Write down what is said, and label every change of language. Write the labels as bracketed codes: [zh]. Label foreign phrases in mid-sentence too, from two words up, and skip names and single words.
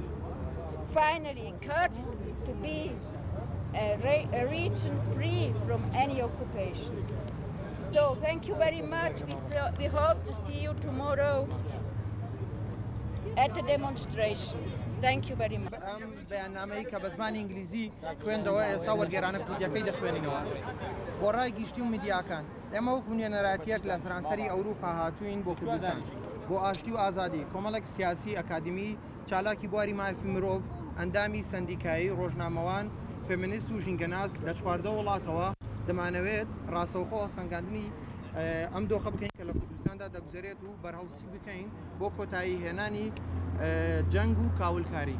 [en] Finally, Kurdistan to be a region free from any occupation. So thank you very much. We hope to see you tomorrow at the demonstration. Thank you very much. [ckb] بەیاننامەی کە بە زمانی ئینگلیزی خوێندەوە ئێستا وەرگێرانە کوردیەکەی دەخوێنینەوە. بۆ ڕای گشتی و میدیاکان ئێمە وەکو نوێنەرایەتیەک لە سەرانسەری ئەوروپا هاتووین بۆ کوردستان بۆ ئاشتی و ئازادی کۆمەڵێک سیاسی ئەکادمی چالاکی بواری مافی مرۆڤ ئەندامی سندیکایی ڕۆژنامەوان فێمینیست و ژینگەناز لە 14 وڵاتەوە دەمانەوێت ڕاستەوخۆ سەنگاندنی ئەم دۆخە بکەین کە لە کوردستاندا دەگوزارێت و بەرهەڵسی بکەین بۆ کۆتایی هێنانی جەنگ و کاولکاری.